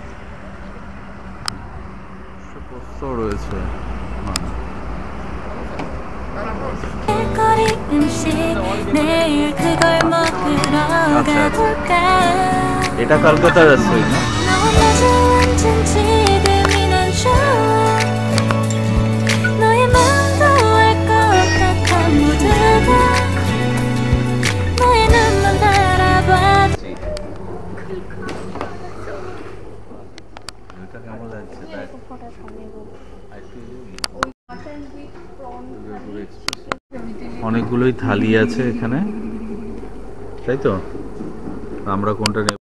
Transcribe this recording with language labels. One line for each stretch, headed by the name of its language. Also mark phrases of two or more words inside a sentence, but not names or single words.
Bangla: পোস্ত রয়েছে। হ্যাঁ।
Korean: 음식 내일 그걸 먹으러 가볼까
Bangla: এটা কলকাতার রেস্টুরেন্ট না?
Korean: 너와 마주 앉은 지금이 난 좋아 너의 마음도 알 것 같아 모두 다 너의 눈만 바라봐
Bangla: এটা কেমন লাগছে দেখ। অনেকগুলোই থালি আছে এখানে, তাই তো? আমরা কোনটা নেব?